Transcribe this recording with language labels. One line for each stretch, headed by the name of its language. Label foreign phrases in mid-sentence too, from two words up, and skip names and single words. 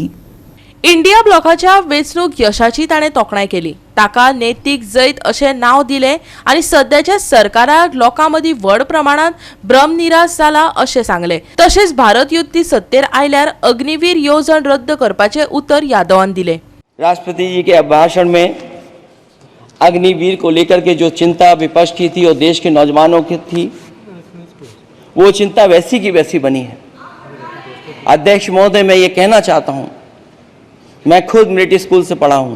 Konkani: इंडिया ब्लॉकाच्या वेंचणूक यशाची ताणें तोखणाय केली. ताका नैतीक जैत अशें नांव दिलें आनी सद्याच्या सरकाराक लोकां मदीं व्हड प्रमाणात भ्रमनिरास जाला अशें सांगलें. तशेंच भारत युती सत्तेर आयल्यार अग्निवीर येवजण रद्द करपाचें उतर यादवान दिलें.
Hindi: राष्ट्रपति जी के भाषण में अग्निवीर को लेकर के जो चिंता विपक्ष की थी और देश के नौजवानों की थी, वो चिंता वैसी की वैसी बनी है. अध्यक्ष महोदय, मैं ये कहना चाहता हूँ, मैं खुद
English: military school
Hindi: से पढ़ा हूँ.